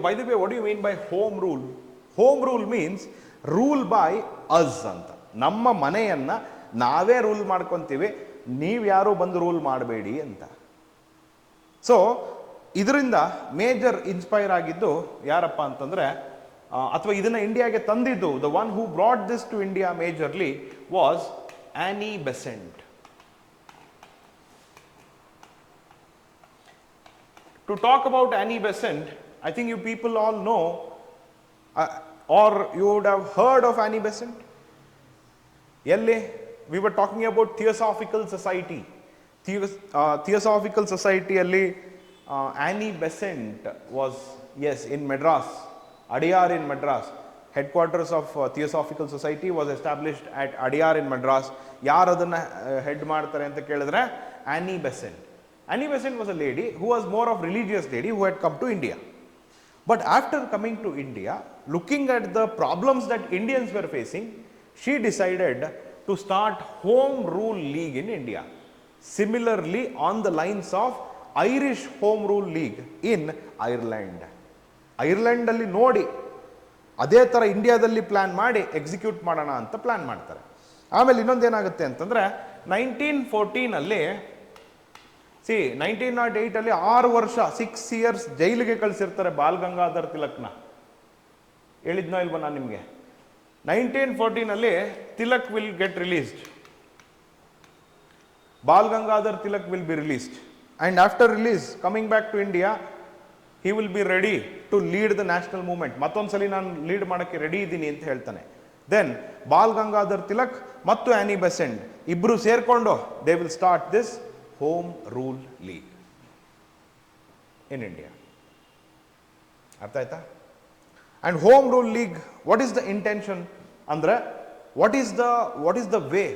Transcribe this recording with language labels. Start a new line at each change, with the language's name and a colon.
English: By the way, what do you mean by home rule? Home rule means rule by us ಅಂತ.
Kannada: ನಮ್ಮ ಮನೆಯನ್ನ ನಾವೇ rule ಮಾಡ್ಕೊಂತೀವಿ, ನೀವು ಯಾರು ಬಂದು ರೂಲ್ ಮಾಡಬೇಡಿ ಅಂತ. ಸೊ ಇದರಿಂದ ಮೇಜರ್ ಇನ್ಸ್ಪೈರ್ ಆಗಿದ್ದು ಯಾರಪ್ಪ ಅಂತಂದ್ರೆ, ಅಥವಾ ಇದನ್ನ ಇಂಡಿಯಾಗೆ ತಂದಿದ್ದು,
English: The one who brought this to India majorly was Annie Besant. To talk about Annie Besant, I think you people all know, or you would have heard of Annie Besant. Yelle, we were talking about Theosophical Society. Theosophical Society alli Annie Besant was, yes, in Madras. Adyar in Madras. Headquarters of Theosophical Society was established at Adyar in Madras.
Kannada: Yaar adanna head ಮಾಡ್ತಾರೆ ಅಂತ ಕೇಳಿದ್ರೆ Annie Besant.
English: Annie Besant was a lady who was more of religious lady who had come to India. But after coming to India, looking at the problems that Indians were facing, she decided to start Home Rule League in India. Similarly, on the lines of Irish Home Rule League in Ireland.
Kannada: Ireland ಅಲ್ಲಿ ನೋಡಿ ಅದೇ ಥರ ಇಂಡಿಯಾದಲ್ಲಿ plan ಮಾಡಿ execute ಮಾಡೋಣ ಅಂತ plan ಮಾಡ್ತಾರೆ. ಆಮೇಲೆ ಇನ್ನೊಂದೇನಾಗುತ್ತೆ ಅಂತಂದರೆ 1914 1908 ಅಲ್ಲಿ 6 ವರ್ಷ 6 years ಜೈಲಿಗೆ ಕಳಿಸಿರ್ತಾರೆ ಬಾಲ್ ಗಂಗಾಧರ್ ತಿಲಕ್ನ. ಹೇಳಿದ್ನೋ ಇಲ್ವ ನಾನು ನಿಮಗೆ? 1914
English: Tilak will get released. Bal Gangadhar Tilak will be released. And after release, coming back to India, he will be ready to lead the national movement.
Kannada: ಮತ್ತೊಂದ್ಸಲಿ ನಾನು ಲೀಡ್ ಮಾಡೋಕ್ಕೆ ರೆಡಿ ಇದ್ದೀನಿ ಅಂತ ಹೇಳ್ತಾನೆ. ದೆನ್ ಬಾಲ್ ಗಂಗಾಧರ್ ತಿಲಕ್ ಮತ್ತು ಆನಿ ಬೆಸೆಂಟ್ ಇಬ್ರು ಸೇರ್ಕೊಂಡು
English: They will start this home rule league in India.
Kannada: ಅರ್ಥ ಆಯ್ತಾ?
English: And home rule league, what is the intention ಅಂದ್ರೆ, what is the way?